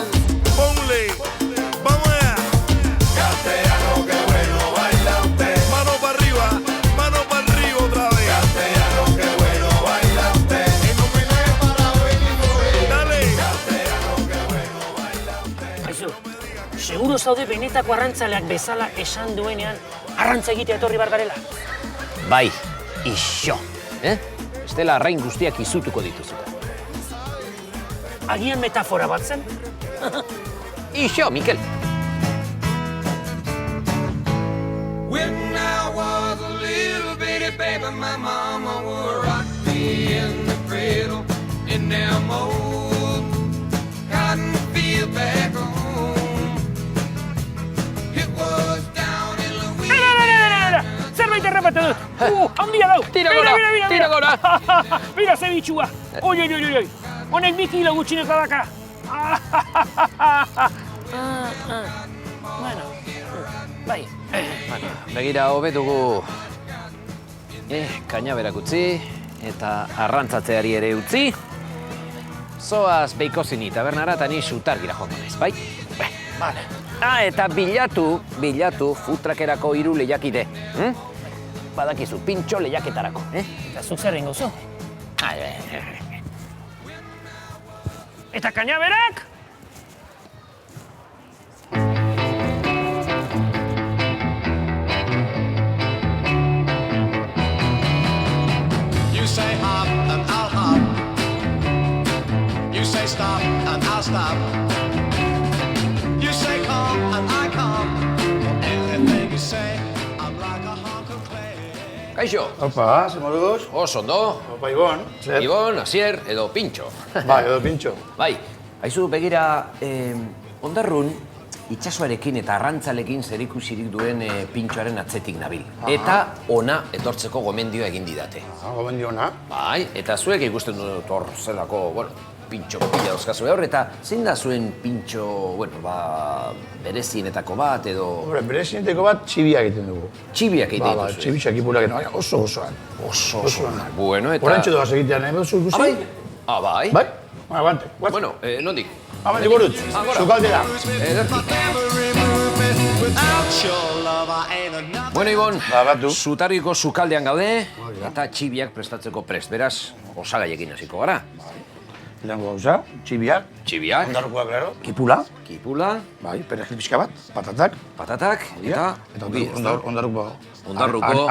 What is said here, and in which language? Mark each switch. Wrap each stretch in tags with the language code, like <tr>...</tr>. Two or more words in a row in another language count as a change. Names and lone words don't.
<es>ponle, vamos allá. Castellano, qué bueno baila usted. Mano para arriba otra vez. Castellano, qué bueno baila usted. En homenaje para Benito. Dale. Castellano, qué bueno baila usted.</es> <eu>Aizu, seguro zaude benetako arrantzaleak bezala esan duenean arrantza egitea etorri bar garela? Bai, iso. Estela arrain guztiak izutuko dituzuta. Agian metafora bat zen? Iso, Mikel.</eu> <en>When I was a little bitty baby, my mama would rock me in the cradle in them old cotton field back home. It was down in Louisiana.</en> <eu>Zerbait errepate dut! Handia dau! Tira gora, tira gora. Mira ze bitxua! Oi! Honek 2 kilo gutxineko daka! Bueno, bai. Begira, hobe dugu kainaberak utzi eta arrantzatzeari ere utzi. Zoaz Beikoizini tabernara eta ni Sutargira joango naiz, bai? Vale. Eta bilatu food truckerako 3 lehiakide. Badakizu, pintxo lehiaketarako. Eta zuk zer egingo zu? Eta kainaberak?</eu> <en>You say hop and I'll hop. You say stop and I'll stop. You say come and I come. Anything you say, I'm like a hunk of clay.</en> <eu>Kaixo, Opa, ze moduz? oso ondo. Opa, Ibon. Zer? Ibon, Asier edo Pintxo. Bai, edo pintxo. Bai, haizu begira, ondarrun itsasoarekin eta arrantzalekin zerikusirik duen Pintxoaren atzetik nabil. Eta ona etortzeko gomendioa egin didate. Gomendio ona. Bai, eta zuek ikusten dut hor zelako, pintxo pila dauzkazu hor, eta zein da zuen pintxo, berezienetako bat edo... Hombre, berezienetako bat txibiak egiten dugu. Txibiak egiten dituzu. Txibitxak ipulak, oso osoan. Oso osoan. Bueno, eta... Horantxe doaz egitean, nahi behuzu ikusi? Bai? Bai? Bai? Guante. Bueno, nondik? Abandi burut, zukaldera. Ederki.</eu> <en>Without your love, I ain't enough.</en> <eu>Bueno, Ibon, batu. Zutarriko sukaldean gaude, eta txibiak prestatzeko prest. Beraz, osagaiekin hasiko gara. Lehenko gauza, txibiak, Txibiak, ondarrukoak, claro, kipula, kipula, bai, perejil pixka bat, patatak, patatak, eta ogi, ez da? Ondarruko</eu>